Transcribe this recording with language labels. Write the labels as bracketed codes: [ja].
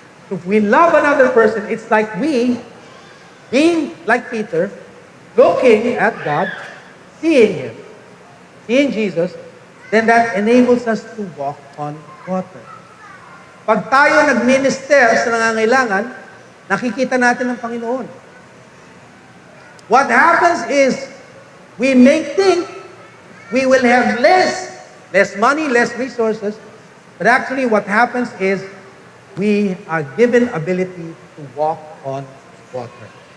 [en] If we love another person, it's like we, being like Peter, looking at God, seeing Him, seeing Jesus, then that enables us to walk on water. [tl] Pag tayo nag-minister sa nangangailangan, nakikita natin ang Panginoon. [en] What happens is, we may think we will have less money, less resources, but actually what happens is, we are given ability to walk on water.